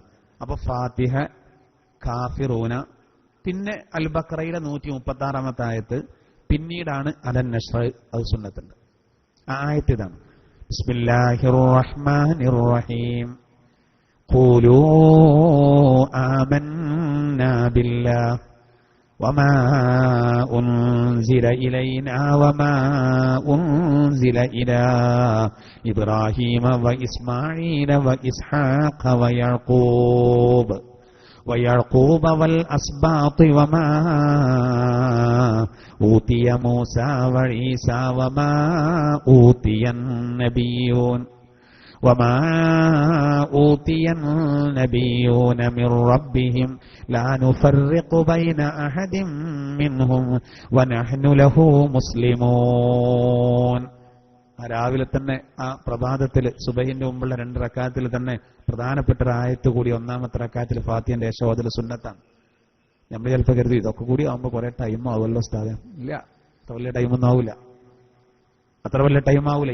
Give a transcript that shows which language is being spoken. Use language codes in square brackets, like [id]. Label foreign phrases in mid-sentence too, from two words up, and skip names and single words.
[ml] അപ്പൊ ഫാത്തിഹ, കാഫിറൂന, പിന്നെ അൽ ബഖറയിലെ 136-ാമത്തെ ആയത്ത്, പിന്നീടാണ് അലൻ നശ്ർ, അത് സുന്നത്തുണ്ട്. ആ ആയത്ത് ഇതാണ്, [ar] بسم الله الرحمن الرحيم قولوا آمنا بالله وما أنزل إلينا وما أنزل إلى إبراهيم وإسماعيل وإسحاق ويعقوب والأسباط وما أوتي موسى وعيسى وما أوتي النبيون من ربهم لا نفرق بين أحد منهم ونحن له مسلمون. [ml] രാവിലെ തന്നെ ആ പ്രഭാതത്തിൽ സുബഹിന്റെ മുമ്പുള്ള 2 റക്അത്തിൽ തന്നെ പ്രധാനപ്പെട്ട ഒരു ആയത്ത് കൂടി ഒന്നാമത്തെ റക്അത്തിൽ ഫാത്തിഹന്റെ യശോദൽ സുന്നത്താണ്. നമ്മൾ ചിലപ്പോൾ കരുതി ഇതൊക്കെ കൂടി ആകുമ്പോൾ കുറെ ടൈം ആവുമല്ലോ ഉസ്താദേ. ഇല്ല, അത്ര വലിയ ടൈമൊന്നും ആവില്ല, അത്ര വലിയ ടൈം ആവൂല.